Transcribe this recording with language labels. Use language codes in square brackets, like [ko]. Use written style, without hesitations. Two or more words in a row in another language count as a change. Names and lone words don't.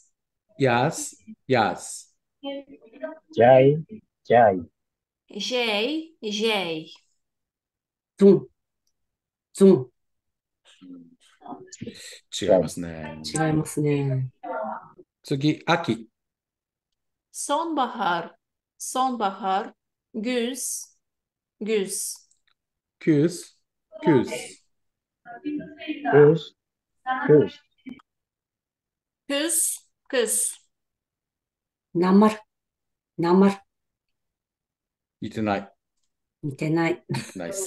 [ja] やす。やす。ジャイ、ジャイ、 J, J. ゾン。ゾン。違いますね。違いますね。次、秋。 [tr] Sonbahar, sonbahar. Güz, güz. [ja] キュース。キュース。クース、クース、 [tr] Kız, kız. [ja] なまる。なまる。似てない。似てない。似てないっす。